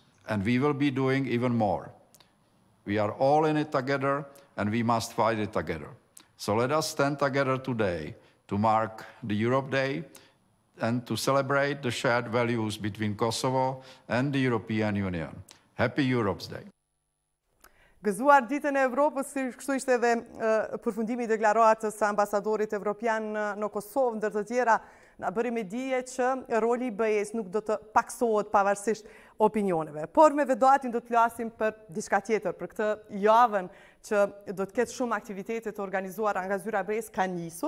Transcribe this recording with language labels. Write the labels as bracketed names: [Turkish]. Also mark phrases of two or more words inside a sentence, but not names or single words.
[English] And we will be doing even more. We are all in it together, and we must fight it together. So let us stand together today to mark the Europe Day and to celebrate the shared values between Kosovo and the European Union. Happy Europe's Day. [Albanian] Gëzuar ditën e Evropës, kështu ishte edhe përfundimi i deklaratës së ambasadorit evropian në Kosovë, ndër të tjera na bëri me dije që roli i BE-s nuk do të paksohet pavarësisht opinioneve. Por me Vedatin do të flasim për diçka tjetër, për këtë javën që do të ketë shumë aktivitete të organizuara nga zyra e BE-s ka nisur.